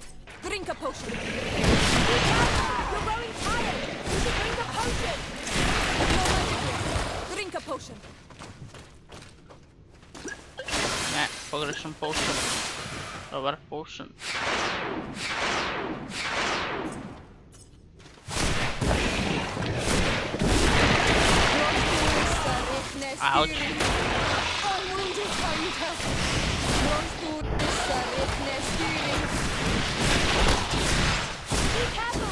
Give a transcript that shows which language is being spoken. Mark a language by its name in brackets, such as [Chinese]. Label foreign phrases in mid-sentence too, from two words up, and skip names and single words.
[English] Drink a potion. You're growing tired. You should drink a potion. No magic left. potion. [Croatian] Ne, pogrešan potion. Dobar potion. Ouch. [English] Unwounded fighter. Be careful!